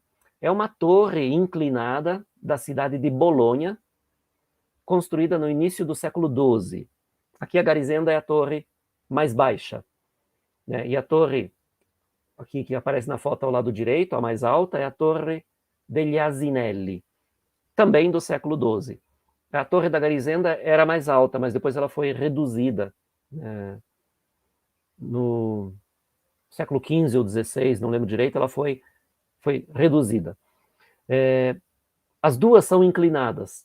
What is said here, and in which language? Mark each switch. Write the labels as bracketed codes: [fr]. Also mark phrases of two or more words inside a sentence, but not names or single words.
[pt] É uma torre inclinada da cidade de Bolonha, construída no início do século XII. Aqui a Garizenda é a torre mais baixa, né? E a torre, aqui que aparece na foto ao lado direito, a mais alta, é a torre degli Asinelli, também do século XII. A torre da Garizenda era mais alta, mas depois ela foi reduzida, né? No século XV ou XVI, não lembro direito, ela foi reduzida. As duas são inclinadas.